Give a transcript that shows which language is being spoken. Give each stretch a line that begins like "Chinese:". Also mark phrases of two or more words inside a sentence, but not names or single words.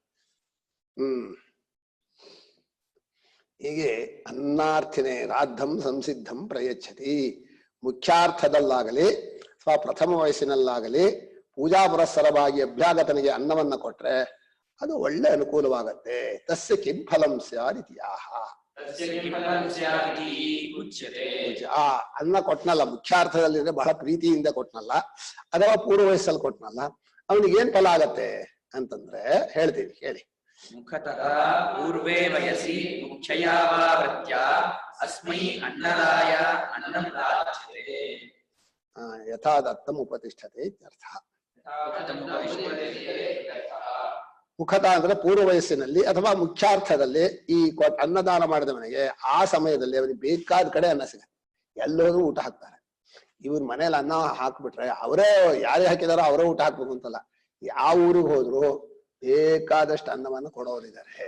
Sanskrit: ಹೀಗೆ ಅನ್ನಾರ್ಥಿನೇ ರಾಧಂ ಸಂಸಿದ್ಧಂ ಪ್ರಯಚ್ಛತಿ.
Kannada: ಮುಖ್ಯಾರ್ಥದಲ್ಲಾಗಲಿ ಅಥವಾ ಪ್ರಥಮ ವಯಸ್ಸಿನಲ್ಲಾಗಲಿ ಪೂಜಾ ಪುರಸ್ಸರವಾಗಿ ಅಭ್ಯಾಗತನಿಗೆ ಅನ್ನವನ್ನ ಕೊಟ್ರೆ ಅದು ಒಳ್ಳೆ ಅನುಕೂಲವಾಗತ್ತೆ.
Sanskrit: ತಸ್ಯ ಕಿಂ ಫಲಂ ಸ್ಯಾದಿತ್ಯಾಹ.
Kannada: ಆ ಅನ್ನ ಕೊಟ್ನಲ್ಲ ಮುಖ್ಯಾರ್ಥದಲ್ಲಿ ಬಹಳ ಪ್ರೀತಿಯಿಂದ ಕೊಟ್ನಲ್ಲ, ಅಥವಾ ಪೂರ್ವ ವಯಸ್ಸಲ್ಲಿ ಕೊಟ್ನಲ್ಲ, ಅವನಿಗೆ ಏನ್ ಫಲ ಆಗತ್ತೆ ಅಂತಂದ್ರೆ ಹೇಳ್ತೀವಿ ಕೇಳಿ.
Sanskrit: ಮುಖತಃ ಪೂರ್ವೇ ವಯಸಿ ಮುಖ್ಯಯಾವೃತ್ಯ ಅಸ್ಮೈ ಅನ್ನದಾಯ ಅನ್ನಂ ರಾಜ್ಯತೆ. ಯಥಾ ದತ್ತಂ ಉಪತಿಷ್ಠತೆ ಇತ್ಯರ್ಥ.
Kannada: ಮುಖತ ಅಂದ್ರೆ ಪೂರ್ವ ವಯಸ್ಸಿನಲ್ಲಿ ಅಥವಾ ಮುಖ್ಯಾರ್ಥದಲ್ಲಿ ಈ ಅನ್ನದಾನ ಮಾಡಿದವನಿಗೆ ಆ ಸಮಯದಲ್ಲಿ ಅವನಿಗೆ ಬೇಕಾದ ಕಡೆ ಅನ್ನ ಸಿಗುತ್ತೆ. ಎಲ್ಲರೂ ಊಟ ಹಾಕ್ತಾರೆ. ಇವ್ರ ಮನೇಲಿ ಅನ್ನ ಹಾಕ್ಬಿಟ್ರೆ ಅವರೇ ಯಾರೇ ಹಾಕಿದಾರೋ ಅವರೇ ಊಟ ಹಾಕ್ಬೇಕು ಅಂತಲ್ಲ, ಯಾವ ಊರಿಗೆ ಹೋದ್ರು ಬೇಕಾದಷ್ಟು ಅನ್ನವನ್ನು ಕೊಡೋರಿದ್ದಾರೆ.